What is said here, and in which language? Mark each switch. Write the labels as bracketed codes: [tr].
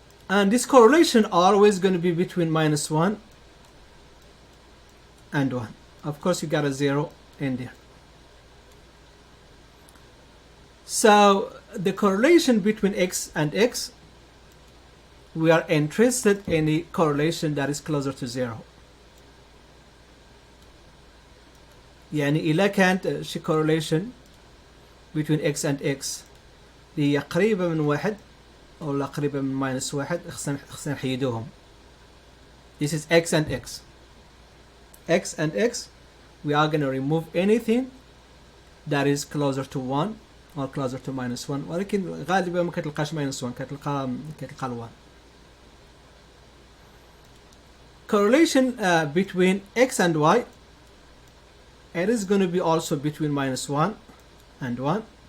[en] And this correlation always going to be between -1 and 1. Of course, you got a 0 in there. So the correlation between x and x, we are interested in a correlation that is closer to 0. [ar] يعني إذا كانت شي correlation [en] between x and x [ar] هي قريبة من 1 أو قريبة من -1 خصنا نحيدوهم. [en] This is x and x. X and x, we are going to remove anything that is closer to 1 or closer to -1. [ar] ولكن غالبا ما كتلقاش -1 كتلقى ال 1. [en] Correlation between x and y, it is going to be also between -1 and 1.